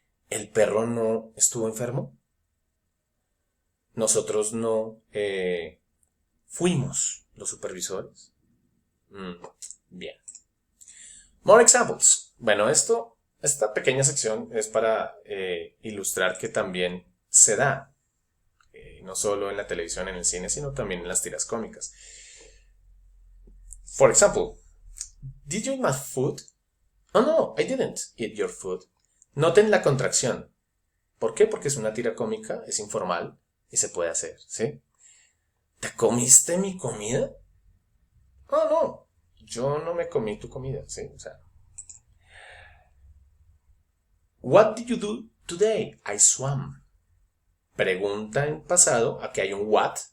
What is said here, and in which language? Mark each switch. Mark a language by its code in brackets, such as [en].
[es] El perro no estuvo enfermo. Nosotros no fuimos los supervisores. Bien. [en] More examples. [es] Bueno, esta pequeña sección es para ilustrar que también se da. No solo en la televisión, en el cine, sino también en las tiras cómicas. [en] For example, did you eat my food? Oh no, I didn't eat your food. [es] Noten la contracción. ¿Por qué? Porque es una tira cómica, es informal y se puede hacer, ¿sí? ¿Te comiste mi comida? Oh no, yo no me comí tu comida, ¿sí? O sea. [en] What did you do today? I swam. [es] Pregunta en pasado, aquí hay un [en] what.